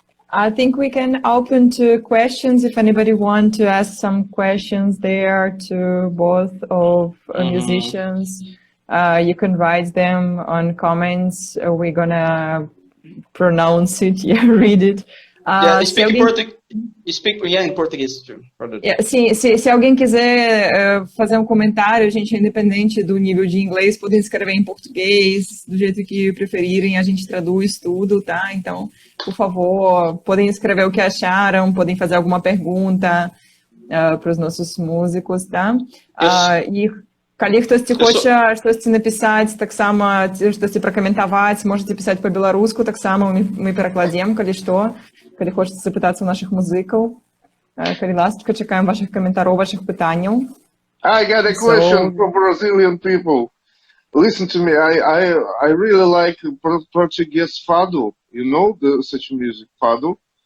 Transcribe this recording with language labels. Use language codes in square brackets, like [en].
[en] I think we can open to questions if anybody want to ask some questions there to both of musicians. You can write them on comments. We're gonna pronounce it, yeah, read it. Yeah, [pt] Se [en] speak in [pt] alguém, [en] Portuguese. Speak yeah, in Portuguese too. [pt] se alguém quiser fazer um comentário, gente, independente do nível de inglês, podem escrever em português, do jeito que preferirem, a gente traduz tudo, tá? Então, por favor, podem escrever o que acharam, podem fazer alguma pergunta para os nossos músicos, tá? [be] Калі хтосьці хоча штосьці напісаць, таксама штосьці пракаментаваць, можаце пісаць па-беларуску, таксама мы перакладзем, калі што, калі хочаце запытацца ў нашых музыкаў. Калі ласка, чакаем вашых каментароў, вашых пытанняў. [en] I got a question for Brazilian people. Listen to me. I really like Portuguese fado. You know such music, fado.